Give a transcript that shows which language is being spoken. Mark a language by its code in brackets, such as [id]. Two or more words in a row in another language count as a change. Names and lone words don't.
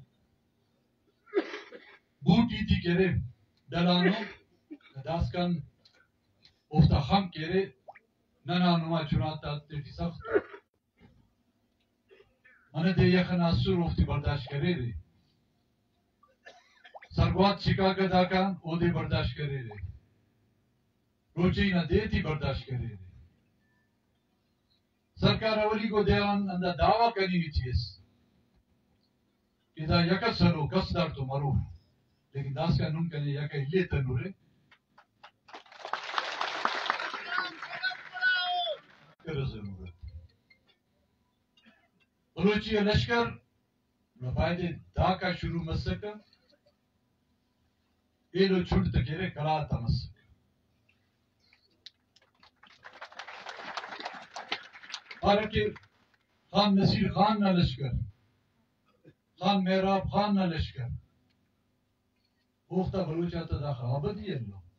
[brh] بوٹی تھی کرے دلانو داسکن افتا خم کرے ننا نما چھناتا تیٹی سخت منہ دے یخن اثر افتی برداشت کرے رہے سرگوات شکا کا داکان او دے برداشت کرے رہے روچی نہ دیتی برداشت کرے رہے سرکار اولی کو دیوان اندہ دعویٰ کرنی بھی چیز کہ دا یکا سرو کس دار تو مرو لیکن داس کا نم کہنے یکا یہ تنورے کر ضرورت بلوچی لشکر رفائدے دا کا شروع مسکا ایلو چھوٹ تکیرے کلاتا مسکا حالانکہ خان نصیر خان نہ لشکر خان محراب خان نہ لشکر اوختہ بلوچہ تا دا خوابت ہی اللہ